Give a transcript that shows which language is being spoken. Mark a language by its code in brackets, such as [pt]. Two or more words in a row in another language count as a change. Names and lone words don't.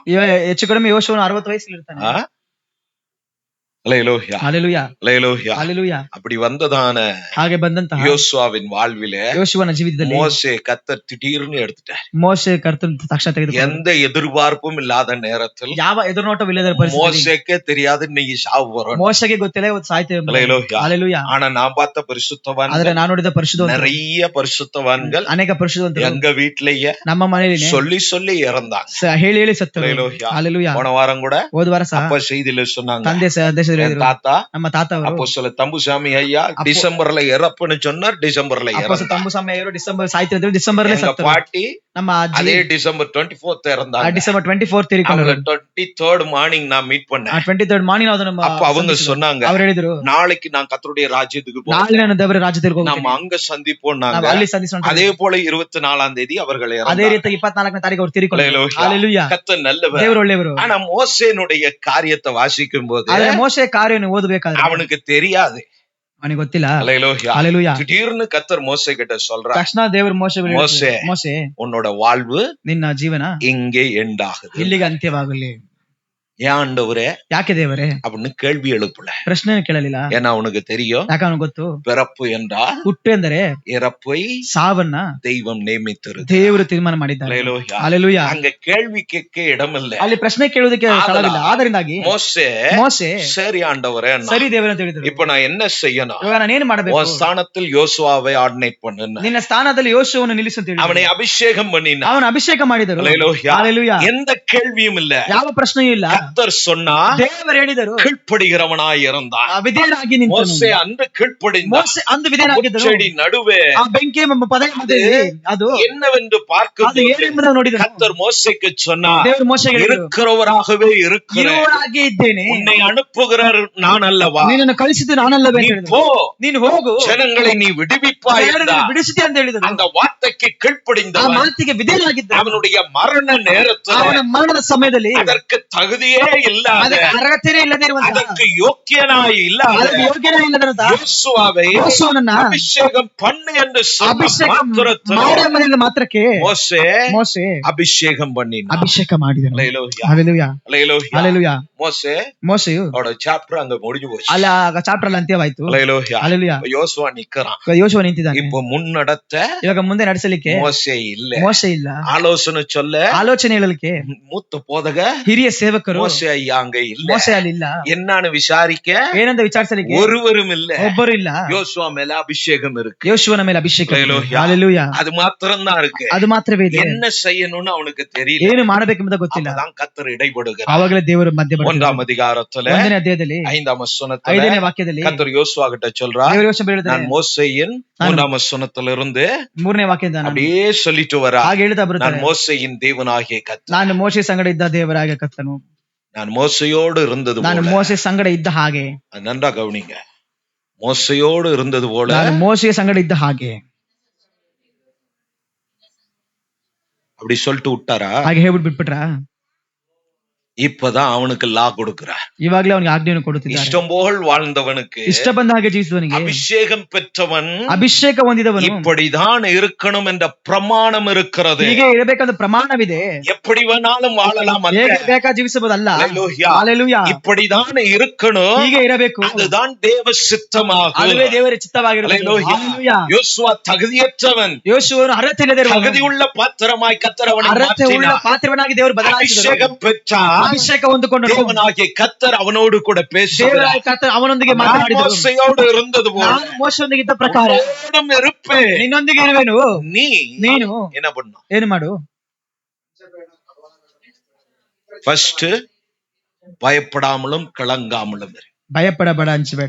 [kn] ಹೆಚ್ಚು ಕಡಿಮೆ ಯೋಶುವನು 60 ವಯಸ್ಸಲ್ಲಿ ಇರ್ತಾನೆ. [ta] Hallelujah. [kn] ಹಾಲೆಲೂಯಾ. [ta] Hallelujah. [kn] ಹಾಲೆಲೂಯಾ. [ta] அப்படி வந்ததான [kn] ಹಾಗೆ ಬಂದಂತಹ [ta] யோசுவாவின் வாழ்விலே [kn] ಯೋಶುವನ ಜೀವಿತದಲ್ಲಿ [ta] மோசே கர்த்தர் திடீர்னு எடுத்துட்டார். [kn] ಮೋಸೆ ಕರ್ತನ ತಕ್ಷಣ ತೆಗೆದುಕೊಂಡನು. [ta] எந்த எதிர்பார்ப்பும் இல்லாத நேரத்தில் [kn] ಯಾವ ಎದುರುನೋಟವಿಲ್ಲದ ಪರಿಸ್ಥಿತಿ. [ta] மோசேக்கே தெரியாது இன்னைக்கு சாவு வரும். [kn] ಮೋಸೆಗೆ ಗೊತ್ತಿಲ್ಲ ಇವತ್ತು ಸಾಯ್ತೇವೆ. [ta] Hallelujah. [kn] ಹಾಲೆಲೂಯಾ. [ta] ஆனா நான் பார்த்த பரிசுத்தவான், [kn] ಆದ್ರೆ ನಾನು ನೋಡಿದ ಪರಿಶುದ್ಧ [ta] நிறைய பரிசுத்தவான்கள் [kn] ಅನೇಕ ಪರಿಶುದ್ಧವಂತರು [ta] எங்க வீட்டிலேயே [kn] ನಮ್ಮ ಮನೆಯಲ್ಲಿ [ta] சொல்லி சொல்லி இறந்தாங்க. [kn] ಹೇಳಿ ಹೇಳಿ ಸತ್ತರು. [ta] Hallelujah. [kn] ಹಾಲೆಲೂಯಾ. [ta] போன வாரம் கூட [kn] ಹೋದ ವಾರ ಸಹ [ta] அப்ப செய்தியில சொன்னாங்க, [kn] ತಂದೆ ಸಂದೇಶದಲ್ಲಿ [ta] என் [kn] ಹೇಳಿದ್ರು. [ta] தாத்தா [kn] ನಮ್ಮ ತಾತ ಅವರು [ta] அப்போஸ்தல தம்புசாமி ஐயா டிசம்பர்ல இறப்புன்னு சொன்னார். டிசம்பர்ல [kn] ಅಪೊಸ್ತಲ ತಂಬುಸಾಮಿ ಅವರು ಡಿಸೆಂಬರ್ ಸಾಯ್ತಿದ್ರು. ಡಿಸೆಂಬರ್ [ta] எங்க [kn] ಸತ್ತರು. [ta] பாட்டி [kn] ನಮ್ಮ [ta] அதே [kn] ಅಜ್ಜಿ [ta] டிசம்பர் 24 இறந்தாங்க. [kn] ಡಿಸೆಂಬರ್ 24 ತೀರಿಕೊಂಡರು. [ta] 23rd மார்னிங் நான் மீட் பண்ணேன். [kn] 23rd ಮಾರ್ನಿಂಗ್ ನಾವು ನಮ್ಮ [ta] அப்ப அவங்க சொன்னாங்க, [kn] ಅವರು ಹೇಳಿದ್ರು, [ta] நாளைக்கு நான் கர்த்தருடைய ராஜ்யத்துக்கு போறேன், [kn] ನಾಳೆ ನಾನು ದೇವರ ರಾಜ್ಯಕ್ಕೆ [ta] நம்ம [kn] ಹೋಗ್ತೀನಿ. [ta] அங்க சந்திப்போம். [kn] ನಾವು ಅಲ್ಲಿ ಸಂಧಿಸೋಣ. [ta] அதே போல 24ஆம் தேதி அவர்கள் [kn] ಅದೇ [ta] இறந்தாங்க. [kn] ರೀತಿ 24ನೇ ತಾರೀಕು ಅವರು ತೀರಿಕೊಂಡರು. [ta] Hallelujah. [kn] ಹಾಲೆಲೂಯಾ. [ta] கர்த்தர் நல்லவர். [kn] ದೇವರು ಒಳ್ಳೆಯವರು. [ta] ஆனா மோசேனுடைய காரியத்தை வாசிக்கும் போது [kn] ಆದ್ರೆ ಮೋಸೆ ಕಾರ್ಯವನ್ನು ಓದಬೇಕಾದ್ರೆ [ta] அவனுக்கு தெரியாது. [kn] ಅವನಿಗೆ ಗೊತ್ತಿಲ್ಲ. [ta] Hallelujah. [kn] ಹಾಲೆಲೂಯಾ. [ta] திடீர்னு கர்த்தர் மோசே கிட்ட சொல்றார், [kn] ತಕ್ಷಣ ದೇವರು ಮೋಸೆ ಮೋಸೆ [ta] உன்னோட வாழ்வு [kn] ನಿನ್ನ ಜೀವನ [ta] இங்கே எண்ட் ஆகுது. [kn] ಇಲ್ಲಿಗೆ ಅಂತ್ಯವಾಗಲಿ. [ta] ஏன் ஆண்டவரே [kn] ಯಾಕೆ ದೇವರೇ [ta] அப்படின்னு கேள்வி எழுப்பல. [kn] ಪ್ರಶ್ನೆ ಕೇಳಲಿಲ್ಲ. [ta] ஏன்னா அவனுக்கு தெரியும், [kn] ಯಾಕೆ ಅವನಿಗೆ ಗೊತ್ತು, [ta] பிறப்பு என்றால் [kn] ಹುಟ್ಟು ಎಂದರೆ [ta] இறப்பை [kn] ಸಾವನ್ನ [ta] தெய்வம் நியமித்திருக்கு. [kn] ದೇವರು ತೀರ್ಮಾನ ಮಾಡಿದ್ದಾರೆ. [ta] Hallelujah. [kn] ಹಾಲೆಲೂಯಾ. [ta] அங்க கேள்வி கேட்க இடமில்ல. [kn] ಅಲ್ಲಿ ಪ್ರಶ್ನೆ ಕೇಳುವುದಕ್ಕೆ ಸ್ಥಳವಿಲ್ಲ. ಆದ್ದರಿಂದಾಗಿ ಮೋಸೆ [ta] சரி ஆண்டவரே, [kn] ಸರಿ ದೇವರ ಅಂತ ಹೇಳಿದ್ರು. [ta] இப்ப நான் என்ன செய்யணும்? [kn] ಇವಾಗ ನಾನು ಏನು ಮಾಡಬೇಕು? [ta] உன் ஸ்தானத்தில் யோசுவாவை ஆர்டினேட் பண்ணு. [kn] ನಿನ್ನ ಸ್ಥಾನದಲ್ಲಿ ಯೋಶುವವನ್ನು ನಿಲ್ಲಿಸು ಅಂತ ಹೇಳಿದ್ರು. [ta] அவனை அபிஷேகம் பண்ணினார். [kn] ಅವನ ಅಭಿಷೇಕ ಮಾಡಿದರು. [ta] Hallelujah. [kn] ಹಾಲೆಲೂಯಾ. [ta] எந்த கேள்வியும் இல்ல, [kn] ಯಾವ ಪ್ರಶ್ನೆಯೂ ಇಲ್ಲ. [ta] கர்த்தர் சொன்னா [kn] ದೇವರು ಹೇಳಿದರು, [ta] கீழ்ப்படுகிறவனாய் இருந்தான். [kn] ವಿಧೇಯನಾಗಿ ನಿಂತನು. [ta] மோசே அன்று கீழ்ப்படிந்தான். [kn] ಮೋಸೆ ಅಂದು ವಿಧೇಯನಾಗಿದ್ದನು. [ta] முட்செடி நடுவே [kn] ಆ ಬೆಂಕಿಯ ಪದಯ ಮಧ್ಯದಲ್ಲಿ ಅದು [ta] என்னவென்று [kn] ಅದು [ta] பார்க்க [kn] ಏನೆಂಬುದನ್ನು ನೋಡಿದನು. [ta] கர்த்தர் மோசேக்கு சொன்னார், [kn] ದೇವರು ಮೋಶೆಗೆ ಹೇಳಿದರು, [ta] இருக்கிறவராகவே இருக்கிறேன், [kn] ಇರುವವನಾಗಿ ಇದ್ದೇನೆ, [ta] உன்னை அனுப்புகிறார் நான் அல்லவா, [kn] ನಿನ್ನನ್ನು ಕಳಿಸಿದ್ದು ನಾನಲ್ಲವೇ [ta] நீ [kn] ಅಂತ ಹೇಳಿದರು. [ta] போ, [kn] ನೀನು ಹೋಗು, [ta] ஜனங்களை நீ விடுவிப்பாய் [kn] ಜನರನ್ನು [ta] என்றார். [kn] ಬಿಡಿಸುತ್ತೆ ಅಂತ ಹೇಳಿದರು. [ta] அந்த வார்த்தைக்கு [kn] ಆ [ta] கீழ்ப்படிந்தவன் [kn] ಮಾತಿಗೆ ವಿಧೇಯನಾಗಿದ್ದ. [ta] அவனுடைய மரண நேரத்தில் [kn] ಅವನ ಮರಣದ ಸಮಯದಲ್ಲಿ [ta] அதற்கு தகுதியே இல்லாத, [kn] ಅದಕ್ಕೆ ಅರ್ಹತೆಯೇ ಇಲ್ಲದೆ ಇರುವಂತಹ, [ta] அதற்கு யோக்கியனாய் இல்லாத [kn] ಅದಕ್ಕೆ ಯೋಗ್ಯನೇ ಇಲ್ಲದಂತಹ [ta] யோசுவாவை [kn] ಯೋಸುವನನ್ನ [ta] அபிஷேகம் பண்ணு என்று சொன்ன [kn] ಅಭಿಷೇಕ [ta] மாத்திரத்தில் [kn] ಮಾಡಿದ ಮಾತ್ರಕ್ಕೆ [ta] மோசே [kn] ಮೋಸೆ [ta] அபிஷேகம் பண்ணினான். [kn] ಅಭಿಷೇಕ ಮಾಡಿದನು. [ta] அல்லேலூயா, [kn] ಹಲ್ಲೆಲೂಯಾ, [ta] அல்லேலூயா. [kn] ಹಲ್ಲೆಲೂಯಾ. [ta] மோசேயோட [kn] ಮೋಸೆಯು [ta] சாப்டர் அங்க முடிஞ்சு போச்சு. [kn] ಅಲ್ಲ ಚಾಪ್ಟರ್ ಅಲ್ಲಿ ಅಂತ್ಯವಾಯ್ತು. [ta] அல்லேலூயா. [kn] ಹಲ್ಲೆಲೂಯಾ. [ta] யோசுவா நிக்கிறான். [kn] ಯೋಶುವ ನಿಂತಿದ್ದಾನೆ. [ta] இப்போ முன்னடத்த [kn] ಇವಾಗ ಮುಂದೆ ನಡೆಸಲಿಕ್ಕೆ [ta] மோசே இல்ல, [kn] ಮೋಸೆ ಇಲ್ಲ. [ta] ஆலோசனை சொல்ல [kn] ಆಲೋಚನೆ ಹೇಳಲಿಕ್ಕೆ [ta] மூத்த போதக [kn] ಹಿರಿಯ ಸೇವಕರು [ta] மோசே ஐயா அங்க இல்ல. [kn] ಮೋಸೆ ಅಲ್ಲಿ ಇಲ್ಲ. [ta] என்னன்னு விசாரிக்க [kn] ಏನಂತ ವಿಚಾರಿಸಲಿಕ್ಕೆ [ta] ஒருவரும் இல்ல. [kn] ಒಬ್ಬರು ಇಲ್ಲ. [ta] யோசுவா மேல அபிஷேகம் இருக்கு. [kn] ಯೋಶುವನ ಮೇಲೆ ಅಭಿಷೇಕ. ಹಲ್ಲೆಲೂಯಾ. ಹಲ್ಲೆಲೂಯಾ. [ta] அது மாத்திரம் தான் இருக்கு. [kn] ಅದು ಮಾತ್ರವೇ ಇದೆ. [ta] என்ன செய்யணும்னு அவனுக்கு தெரியல. [kn] ಏನು ಮಾಡಬೇಕೆಂಬುದ ಗೊತ್ತಿಲ್ಲ. [ta] அப்பதான் கர்த்தர் இடைபடுகிறார். [kn] ಆವಾಗಲೇ ದೇವರು ಮಧ್ಯ [ta] ஒன்றாம் அதிகாரத்துல [kn] 1ನೇ ಅಧ್ಯಾಯದಲ್ಲಿ [ta] 5ஆம் வசனத்துல [kn] 5ನೇ ವಾಕ್ಯದಲ್ಲಿ [ta] கர்த்தர் யோசுவா கிட்ட சொல்றார், [kn] ದೇವರು ಯೋಶುವ ಹೇಳಿದ್ದಾರೆ, [ta] நான் மோசேயின் 3ஆம் வசனத்துல இருந்து [kn] 3ನೇ ವಾಕ್ಯದಿಂದ ನಾನು [ta] அப்படியே சொல்லிட்டு வரா, [kn] ಹಾಗೆ ಹೇಳ್ತಾ [ta] நான் [kn] ಬರುತ್ತಾರೆ, [ta] மோசேயின் தேவனாகிய கர்த்தர், [kn] ನಾನು ಮೋಶೆ ಸಂಗಡ ಇದ್ದ ದೇವರಾಗ ಕರ್ತನು, [ta] நான் மோசையோடு இருந்தது [kn] ನಾನು [ta] போல. [kn] ಮೋಶೆ ಸಂಗಡ ಇದ್ದ ಹಾಗೆ, [ta] அது நன்றா கவனிங்க, மோசையோடு இருந்தது போல [kn] ನಾನು ಮೋಶೆಯ ಸಂಗಡ ಇದ್ದ ಹಾಗೆ, [ta] அப்படி சொல்லிட்டு விட்டாரா? [kn] ಹಾಗೆ ಹೇಳ್ಬಿಟ್ಟು ಬಿಟ್ಬಿಟ್ರ? [ta] இப்பதான் அவனுக்கு லா கொடுக்கிறார். [kn] ಇವಾಗ್ಲೇ ಅವನಿಗೆ ಆಜ್ಞೆಯನ್ನು ಕೊಡುತ್ತಿದ್ದಾರೆ. [ta] இஷ்டம் போல் வாழ்ந்தவனுக்கு, [kn] ಇಷ್ಟ ಬಂದ ಹಾಗೆ ಜೀವಿಸುವವನಿಗೆ, [ta] அபிஷேகம் பெற்றவன் [kn] ಅಭಿಷೇಕ ಹೊಂದಿದವನು [ta] இப்படிதான் இருக்கணும் என்ற பிரமாணம் இருக்கிறது. [kn] ಹೀಗೆ ಇರಬೇಕಂತ ಪ್ರಮಾಣವಿದೆ. [ta] எப்படி வேணாலும் வாழலாம் அல்ல. [kn] ಹೇಗೆ ಬೇಕಾ ಜೀವಿಸಬಹುದಲ್ಲ. [ta] அல்லேலூயா. [kn] ಹಲ್ಲೆಲೂಯಾ. [ta] இப்படிதான் இருக்கணும், [kn] ಹೀಗೆ ಇರಬೇಕು. [ta] அதுதான் தேவ சித்தமாகும். [kn] ಅದುವೇ ದೇವರ ಚಿತ್ತವಾಗಿರುವುದು. [ta] அல்லேலூயா. [kn] ಹಲ್ಲೆಲೂಯಾ. [ta] யோசுவா தகுதியற்றவன், [kn] ಯೋಶುವನು ಅರ್ಹತೆ ಇಲ್ಲದೆ ಇರುವವನು, [ta] தகுதியுள்ள பாத்திரமாய் கர்த்தர் அவனை [kn] ಅರ್ಹತೆ ಉಳ್ಳ [ta] மாற்றினார். [kn] ಪಾತ್ರವನಾಗಿ ದೇವರು ಬದಲಾಯಿಸಿದರು. [ta] அபிஷேகம் பெற்றான். [kn] ಅಭಿಷೇಕ ಹೊಂದಿಕೊಂಡನು. [ta] தேவனாகிய கர்த்தர் அவனோடு கூட பேசுகிறார். [kn] ದೇವರಾದ ಕರ್ತನು ಅವನೊಂದಿಗೆ [ta] நான் [kn] ಮಾತನಾಡಿದನು. [ta] மோசையோடு இருந்தது போல [kn] ನಾನು ಮೋಶೆಯೊಂದಿಗೆ ಇದ್ದ ಪ್ರಕಾರ [ta] உன்னோடும் இருப்பேன். [kn] ನಿನ್ನೊಂದಿಗೆ ಇರುವೆನು. ನೀನು [ta] என்ன பண்ணும்? [kn] ಏನು ಮಾಡು? [ta] ஃபர்ஸ்ட் பயப்படாமலும் கலங்காமலும் இரு. [kn] ಭಯಪಡಬೇಡ, ಅಂಚಬೇಡ.